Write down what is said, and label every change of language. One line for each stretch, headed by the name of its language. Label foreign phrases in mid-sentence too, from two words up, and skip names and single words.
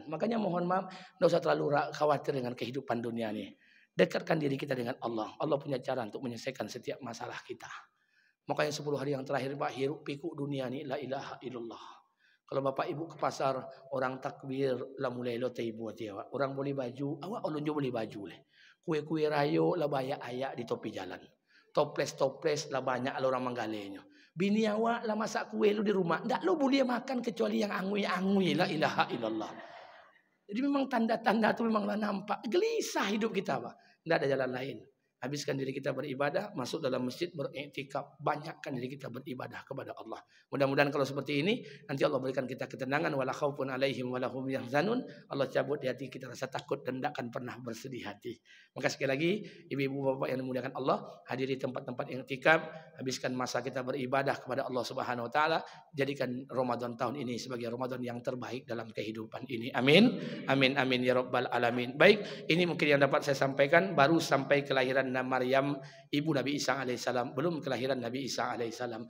Indonesian: Makanya mohon maaf, tidak usah terlalu khawatir dengan kehidupan dunia ini. Dekatkan diri kita dengan Allah. Allah punya cara untuk menyelesaikan setiap masalah kita. Makanya 10 hari yang terakhir, Pak, hiruk pikuk dunia ini,
Arabic: la ilaha illallah.
Minangkabau: Kalau bapak ibu ke pasar, orang takbir, lah mulai lo teibu dia. Orang beli baju, awak ulunjo beli baju leh. Kue-kue rayo lah banyak ayak di topi jalan. Toples lah banyak orang manggalenya. Bini awak lah masak kue lu di rumah, ndak lo boleh makan kecuali yang angui-angui,
Arabic: la ilaha illallah.
Indonesian: Jadi memang tanda-tanda itu memang lah nampak. Gelisah hidup kita, Pak. Ndak ada jalan lain. Habiskan diri kita beribadah, masuk dalam masjid beriktikaf, banyakkan diri kita beribadah kepada Allah. Mudah-mudahan kalau seperti ini nanti Allah berikan kita ketenangan,
Arabic: wala khaufun alaihim wala hum yahzanun.
Indonesian: Allah cabut di hati kita rasa takut dan tidak akan pernah bersedih hati. Maka sekali lagi ibu-ibu bapak yang dimuliakan Allah, hadiri tempat-tempat iktikaf, habiskan masa kita beribadah kepada Allah
Arabic: Subhanahu wa taala,
Indonesian: jadikan Ramadan tahun ini sebagai Ramadan yang terbaik dalam kehidupan ini. Amin.
Arabic: Amin amin ya rabbal alamin.
Indonesian: Baik, ini mungkin yang dapat saya sampaikan, baru sampai kelahiran Maryam ibu Nabi Isa alaihissalam, belum kelahiran Nabi Isa alaihissalam.